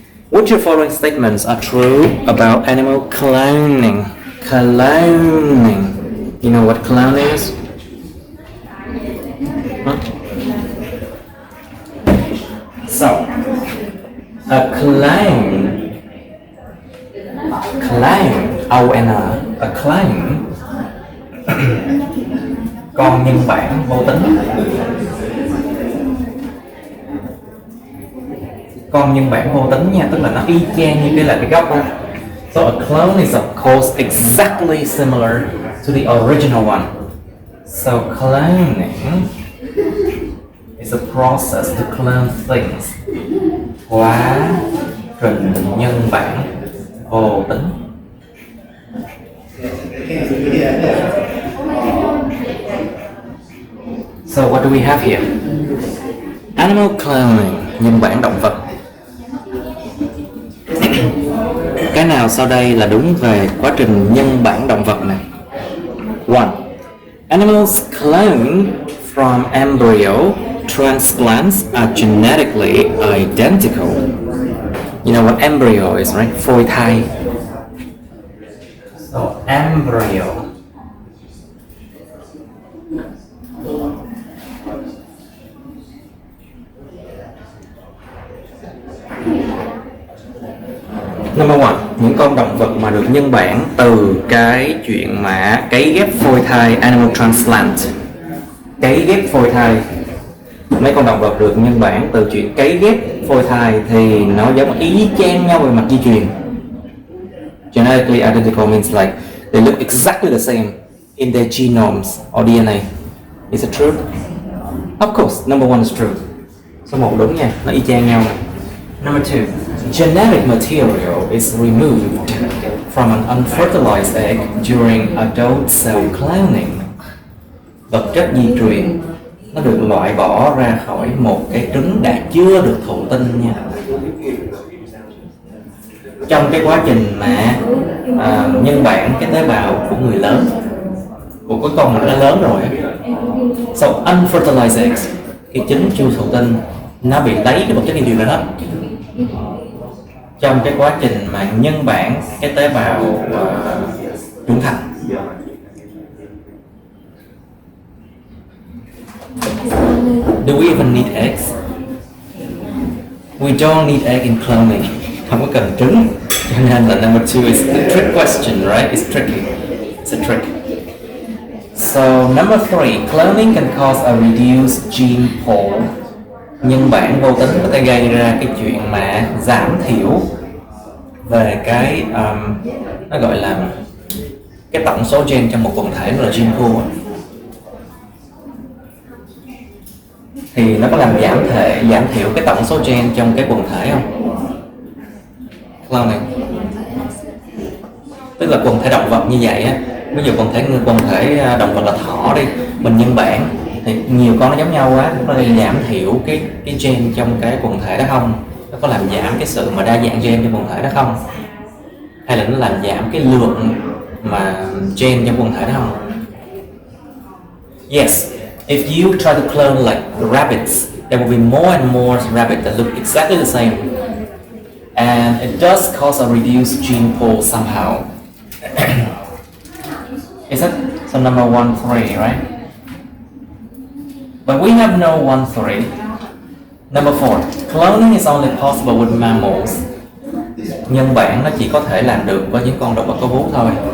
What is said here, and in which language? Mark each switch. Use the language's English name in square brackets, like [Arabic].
[English] Which of the following statements are true about animal cloning? Cloning. You know what cloning is? Huh? So, a clone, O-N, a clone, [Vietnamese] con nhân bản vô tính. Con nhân bản vô tính nha, tức là nó y chang như cái gốc đó. [English] So a clone is of course exactly similar to the original one. So cloning is a process to clone things. [Vietnamese] Quá trình nhân bản vô tính. [English] So what do we have here? Animal cloning, [Vietnamese] nhân bản động vật. Cái nào sau đây là đúng về quá trình nhân bản động vật này? [English] 1. Animals cloned from embryo transplants are genetically identical. You know what embryo is, right? [Vietnamese] Phôi thai. [English] So embryo. [Vietnamese] Number 1, những con động vật mà được nhân bản từ cái chuyện mà cấy ghép phôi thai, [English] animal transplant. [Vietnamese] Cấy ghép phôi thai. Mấy con động vật được nhân bản từ chuyện cấy ghép phôi thai thì nó giống y chang nhau về mặt di truyền. [English] Genetically identical means like they look exactly the same in their genomes or DNA. Is it true? Of course, number 1 is true. [Vietnamese] Số 1 đúng nha, nó y chang nhau. [English] Number 2, genetic material is removed from an unfertilized egg during adult cell cloning. [Vietnamese] Vật chất di truyền nó được loại bỏ ra khỏi một cái trứng đã chưa được thụ tinh nha. Trong cái quá trình mà nhân bản cái tế bào của người lớn, của cái con mà nó lớn rồi. [English] So unfertilized eggs, [Vietnamese] cái trứng chưa thụ tinh nó bị lấy cái vật chất di truyền ra hết. Trong cái quá trình mà nhân bản cái tế bào trưởng thành. [English] Do we even need eggs? We don't need egg in cloning. [Vietnamese] Không có cần trứng. Cho nên là [English] number 2 is the trick question, right? It's tricky. It's a trick. So number 3, cloning can cause a reduced gene pool. [Vietnamese] Nhân bản vô tính có thể gây ra cái chuyện mà giảm thiểu về cái nó gọi là cái tổng số gen trong một quần thể, là gene pool. Thì nó có làm giảm thiểu cái tổng số gen trong cái quần thể không? Cloning. Tức là quần thể động vật như vậy á, ví dụ quần thể động vật là thỏ đi, mình nhân bản thì nhiều con nó giống nhau quá, nó có giảm thiểu cái gen trong cái quần thể đó không? Nó có làm giảm cái sự mà đa dạng gen trong quần thể đó không? Hay là nó làm giảm cái lượng mà gen trong quần thể đó không? [English] Yes, if you try to clone like rabbits, there will be more and more rabbits that look exactly the same, and it does cause a reduced gene pool somehow. Is it? So number 1, 3, right? But we have no 1, 3. Number 4, cloning is only possible with mammals. [Vietnamese] Nhân bản nó chỉ có thể làm được với những con động vật có vú thôi.